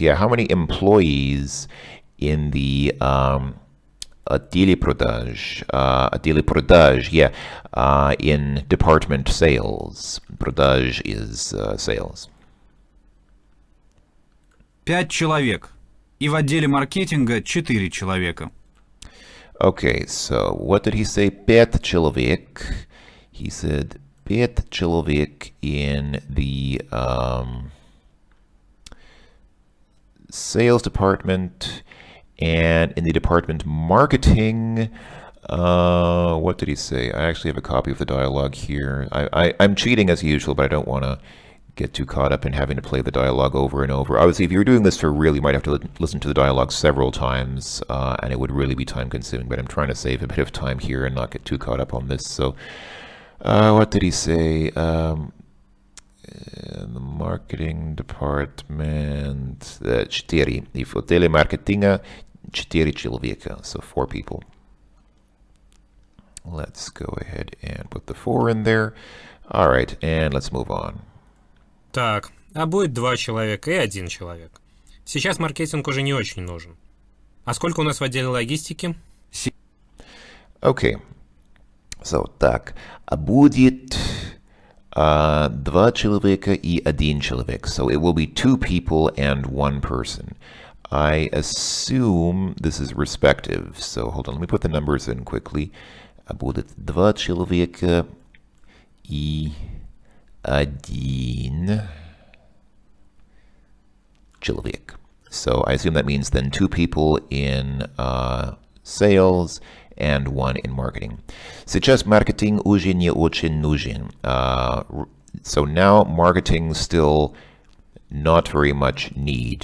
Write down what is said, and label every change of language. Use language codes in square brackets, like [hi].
[en] Yeah, how many employees in the [ru] отделе продаж, [en] yeah, in department sales. Продаж is sales. [ru] 5 человек. И в отделе маркетинга 4 человека. [en] Okay, so what did he say? [ru] 5 человек. [en] He said [ru] 5 человек [en] in the sales department, and in the department marketing, what did he say? I actually have a copy of the dialogue here. I'm cheating as usual, but I don't want to get too caught up in having to play the dialogue over and over. Obviously, if you're doing this for real, you might have to listen to the dialogue several times, and it would really be time consuming, but I'm trying to save a bit of time here and not get too caught up on this. So, what did he say? In the marketing department, 4. [ru] И в отделе маркетинга 4 человека, [en] so 4 people. Let's go ahead and put the 4 in there. All right, and let's move on. [ru] Так, а будет 2 человека и 1 человек. Сейчас маркетинг уже не очень нужен. А сколько у нас в отделе логистики? [en] Okay, so [ru] так, а будет 2 человека и 1 человек. [en] So it will be 2 people and 1 person. I assume this is respective. So hold on, let me put the numbers in quickly. [ru] А будет 2 человека и 1 человек. [en] So I assume that means then 2 people in sales and 1 in marketing. [ru] Сейчас маркетинг уже не очень нужен. [en] So now marketing still not very much need.